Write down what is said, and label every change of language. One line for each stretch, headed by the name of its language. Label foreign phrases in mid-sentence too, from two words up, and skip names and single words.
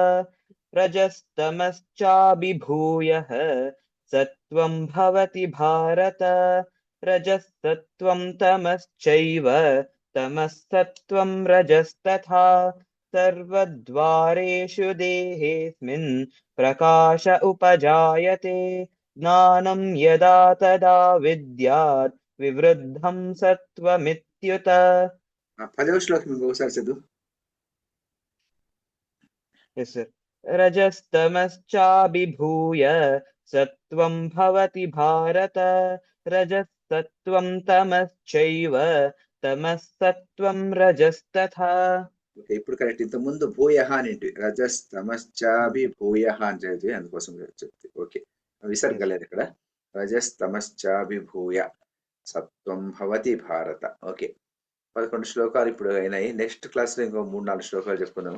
Sanskrit: रजस्तमश्चाभिभूयः सत्वं भवति भारत रजःसत्वं तमश्चैव तमःसत्वं रजस्तथा सर्वद्वारेषु देहेऽस्मिन् प्रकाश उपजायते ज्ञानं यदा तदा विद्यात् विवृद्धं सत्वमित्युत.
Telugu: 10వ శ్లోకం ఇంకొకసారి చదువు.
English: Yes, sir.
Sanskrit: रजस्तमश्चाभिभूय सत्वं भवति भारत रजःसत्वं तमश्चैव तमःसत्वं रजस्तथा.
Telugu: ఓకే, ఇప్పుడు కరెక్ట్. ఇంత ముందు భూయహ అని రజస్తమశ్చాభిభూయ అని చదివి అందుకోసం చెప్తే ఓకే. విసర్గ లేదు ఇక్కడ.
Sanskrit: రజస్తమశ్చాభిభూయ సత్వం భవతి భారత.
Telugu: ఓకే, 11 శ్లోకాలు ఇప్పుడు అయినాయి. నెక్స్ట్ క్లాస్లో ఇంకో 3-4 శ్లోకాలు చెప్పుకుందాము.